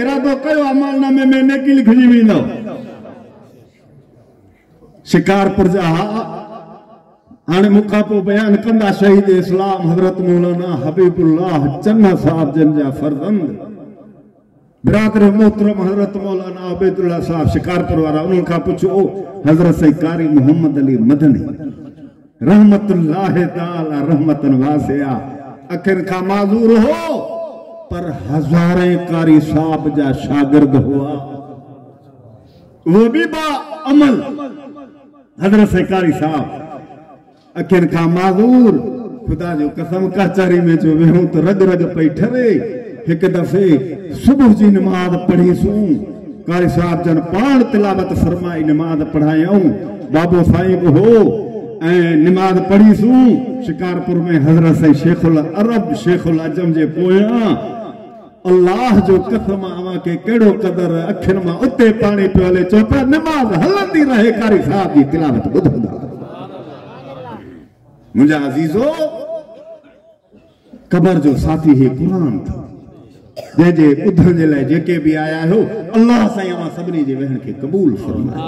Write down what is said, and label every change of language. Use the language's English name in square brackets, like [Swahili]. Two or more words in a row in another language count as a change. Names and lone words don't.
[Sindhi] इरादो कयो अमलनामे में नेकी लिखजी वेंदो। शिकारपुर जा हाणे मूंखां पोइ बयान कंदा शहीद इस्लाम हज़रत मौलाना हबीबुल्लाह चन्ना साहब जिन जा फर्जंद बिरादर मोहतरम हज़रत मौलाना उबैदुल्लाह साहब शिकारपुर वारा। उन्हनि खां पुछो हज़रत सईद कारी मोहम्मद अली मदनी [Arabic] رحمة الله تعالى رحمة واسعة [Sindhi] अखियुनि खां माज़ूर हो, पर हज़ारे कारी साहब जा शागिर्द हुआ। [Urdu] وہ بھی [Sindhi] बा अमल हज़रत सईद कारी साहब अखियुनि खां माज़ूर। खुदा जो कसम कचहरी में जो वेहूं तो रग रग पई ठरे। एक दफ़े सुबह जी नमाज पढ़ीसूं, कारी साहब जन पाण तिलावत फरमाई नमाज पढ़ायूं। बाबो साहिब हो ऐं नमाज पढ़ीसूं। शिकारपुर में हज़रत सईद शेखुल अरब शेखुल अजम जे पोयां अल्लाह जो कसम आवा के केड़ो कदर अखियुनि मां उते पाणी पियो हले। चो पिया नमाज हलंदी रहे, कारी साहब जी तिलावत ॿुधंदा। मुंहिंजा अज़ीज़ो कबर जो साथी ही कुरान था, जंहिंजे ॿुधण जे लाइ जेके बि आया हो अल्लाह साईं अवां सभिनी जे वेहण खे क़बूल फरमाए।